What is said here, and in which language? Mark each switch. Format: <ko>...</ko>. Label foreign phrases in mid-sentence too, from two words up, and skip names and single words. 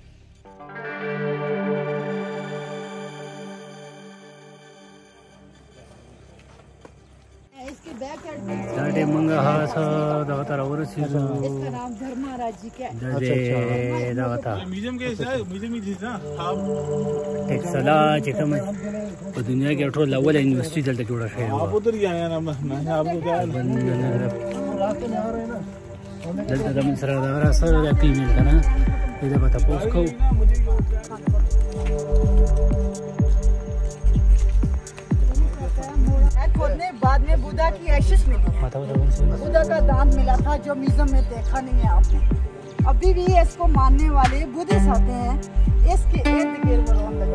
<ps>دا ټیم موږ هغه څه دغه ته راورسېدو دغه ته ټیکسلا چې کومه په دنیا کې ټول اوله یونیورسټي دلته جوړه شوې وه. دلته زموږ سره دغه راسره ده فیمیل که نه دې ته به تپوس کوو.</ps> <ur>بعد میں بدھا کی ایشش ملی ہے. بدھا کا دانت ملا تھا جو میوزیم میں دیکھا نہیں ہے آپ نے. ابھی بھی اس کو ماننے والے بدھسٹ آتے ہیں، اس کے ارد گرد رون لگا.</ur>